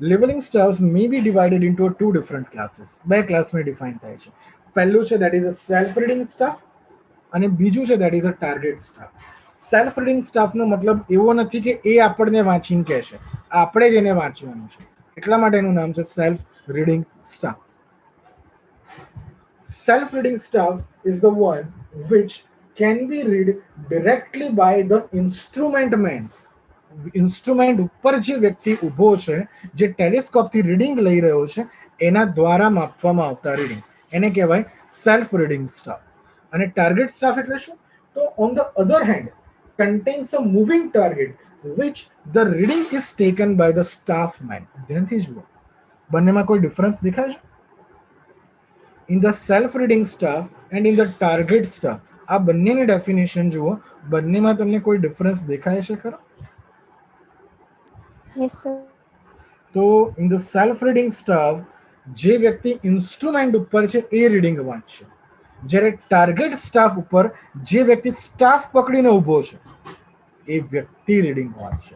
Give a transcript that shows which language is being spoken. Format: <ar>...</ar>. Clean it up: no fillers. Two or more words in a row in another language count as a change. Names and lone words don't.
<en>Levelling stars may be divided into two different classes.</en> <gu>બે ક્લાસમાં ડિફાઇન થાય છે. પહેલું છે</gu> <en>that is a self reading staff</en> <gu>અને બીજું છે</gu> <en>that is a target staff. self reading</en> <gu>સ્ટાફનો મતલબ એવો નથી કે એ આપણને વાંચીને કહેશે, આપણે જ એને વાંચવાનું છે, એટલા માટે એનું નામ છે</gu> <en>self reading staff. Self-reading staff is the one which can be read directly by the instrument man.</en> <gu>ઇન્સ્ટ્રુમેન્ટ ઉપર જે વ્યક્તિ ઊભો છે, જે ટેલિસ્કોપથી રીડિંગ લઈ રહ્યો છે, એના દ્વારા માપવામાં આવતા રીડિંગ, એને કહેવાય</gu> <en>self reading staff. અને target staff</en> <gu>એટલે શું? તો</gu> <en>on the other hand contains a moving target which the reading is taken by the staff man.</en> <gu>ધ્યાનથી જુઓ, બંનેમાં કોઈ ડિફરન્સ દેખાય છે?</gu> <en>in the self reading staff and in the target staff,</en> <gu>આ બંનેની ડેફિનેશન જુઓ, બંનેમાં તમને કોઈ ડિફરન્સ દેખાય છે ખરો?</gu> <en>Yes, sir.</en> <gu>તો</gu> <en>in the self reading staff</en> <gu>જે વ્યક્તિ ઇન્સ્ટ્રુમેન્ટ ઉપર છે એ રીડિંગ વાંચશે, જ્યારે</gu> <en>target staff</en> <gu>ઉપર જે વ્યક્તિ સ્ટાફ પકડીને ઊભો છે એ વ્યક્તિ રીડિંગ વાંચશે.</gu>